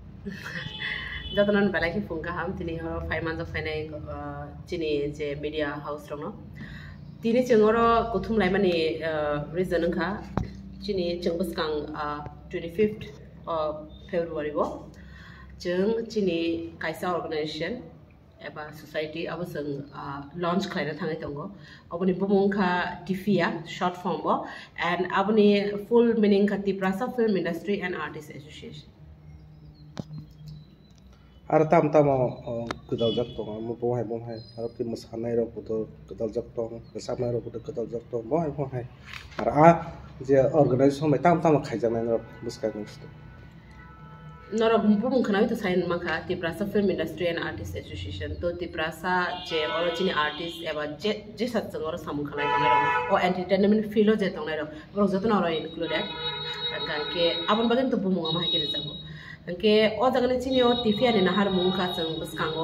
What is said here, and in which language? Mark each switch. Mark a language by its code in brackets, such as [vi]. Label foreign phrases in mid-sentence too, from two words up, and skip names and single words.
[trp] Jatunan balai ki fungka ham tini horo [en] 5 months of fine [trp] tini je media house rong no tini cengoro kutum lai mani reason ka tini cengbus kang 25th February bo ceng tini kaisa organization eba society abaseng launch khlaina thangai tongo aboni bumung ka tifia [en] short form [trp] bo and aboni [en] full meaning [trp] ka Tiprasa Film Industry and Artists Association. Ar tam kedal jak tong mo bohai ar ki masanai ro puto kedal jak tong samai ro puto kedal jak tong bohai ar a je organization mai tam khaijana ro buskai nungsto nora bumung khana to sign maka Tiprasa Film Industry and Artists Association to Tiprasa je origin artist eba je satsang ro samung khana ro o entertainment filo je tong ro bro joto na ro included ke abon bagen to bumung ma ke jago ke o jagane chini o tifia ni nahar mungka chang buskango